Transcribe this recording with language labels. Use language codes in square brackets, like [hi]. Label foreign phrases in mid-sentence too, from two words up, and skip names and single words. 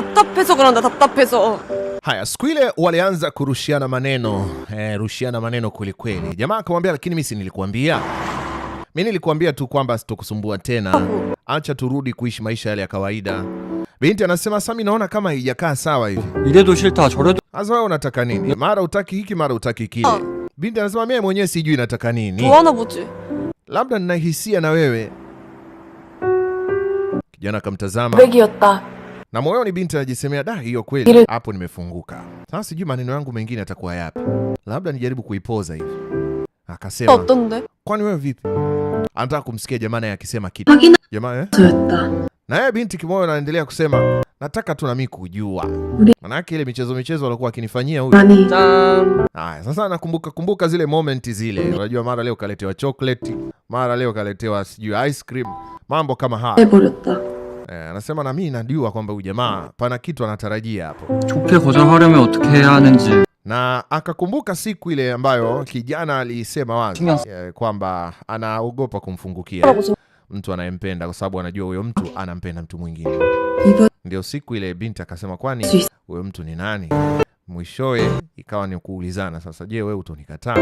[ko] 답답해서 그런다, 답답해서. [sw] Haya, siku ile walianza kurushiana maneno, rushiana maneno kweli kweli. Jamaa akamwambia, lakini mimi si nilikuambia? Mimi nilikuambia tu kwamba sitokusumbua tena. Acha turudi kuishi maisha yale ya kawaida. Binti anasema, sasa mimi naona kama haijakaa sawa hivi. [ko] 이래도 싫다 저래도. [sw] Sasa wewe unataka nini? Mara utaki hiki, mara utaki kile. Binti anasema, mimi mwenyewe sijui nataka nini. [ko] 좋아하나 보지. [sw] Labda nina hisia na wewe. Kijana akamtazama. Na moyoni binti anajisemea, da, hiyo kweli hapo nimefunguka. Sasa sijui maneno yangu mengine yatakuwa yapi. Labda nijaribu kuipoza hivi. Akasema, [ko] 어떤데? [sw] kwani wewe vipi? Anataka kumsikia jamaa naye akisema kitu. Jamaa na yeye binti kimoyo anaendelea kusema, nataka tu na mimi kujua. Maana ile michezo alikuwa akinifanyia huyu. Haya, sasa anakumbuka zile moment zile. Unajua mara leo kaletewa chocolate, mara leo kaletewa sijui [en] ice cream, [sw] mambo kama haya. Anasema na mimi najua kwamba huyu jamaa pana kitu anatarajia hapo. [ko] 좋게 거절하려면 어떻게 해야 하는지. [sw] Na akakumbuka siku ile ambayo kijana alisema wazi kwamba anaogopa kumfungukia mtu anayempenda kwa sababu anajua huyo mtu anampenda mtu mwingine. Ndio siku ile binti akasema, kwani huyo mtu ni nani? Mwishowe ikawa ni kuulizana sasa, je, wewe utonikataa?